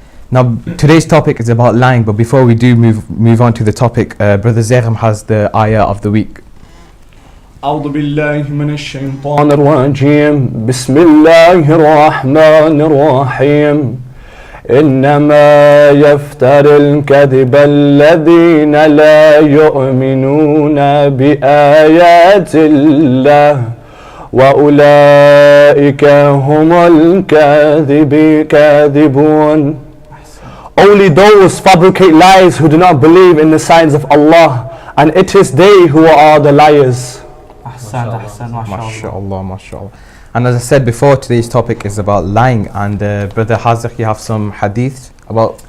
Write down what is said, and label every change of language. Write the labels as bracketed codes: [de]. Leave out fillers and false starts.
[en] Now today's topic is about lying, but before we do move on to the topic, Brother Zaykham has the ayah of the week. [ar] أعوذ بالله من الشيطان الرجيم بسم الله الرحمن الرحيم إنما يفتر الكذب الذين لا يؤمنون بآيات الله وأولئك هم الكاذبون. [en] Only those fabricate lies who do not believe in the signs of Allah, and it is they who are the liars. MashaAllah, MashaAllah. And as I said before, today's topic is about lying, and Brother Haziq, you have some hadith about...